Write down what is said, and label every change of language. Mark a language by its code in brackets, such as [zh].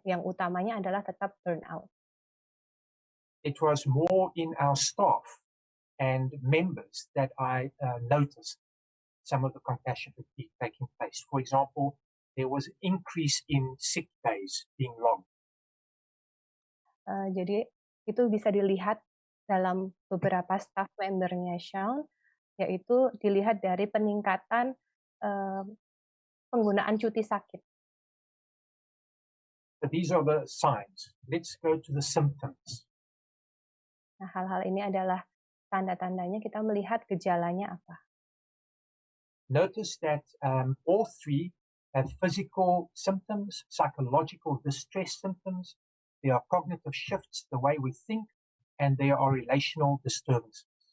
[id] Yang utamanya adalah tetap burnout. [en] It was more in our staff and members that I noticed some of the compassion fatigue taking place. For example, there was an increase in sick days being logged. [id] Jadi itu bisa dilihat dalam beberapa staff membernya Shaun, yaitu dilihat dari peningkatan penggunaan cuti sakit. [en] So these are the signs. Let's go to the symptoms. [id] Nah, hal-hal ini adalah tanda-tandanya, kita melihat gejalanya apa. [en] Notice that all 3 have physical symptoms, psychological distress symptoms, there are cognitive shifts, the way we think, and there are relational disturbances.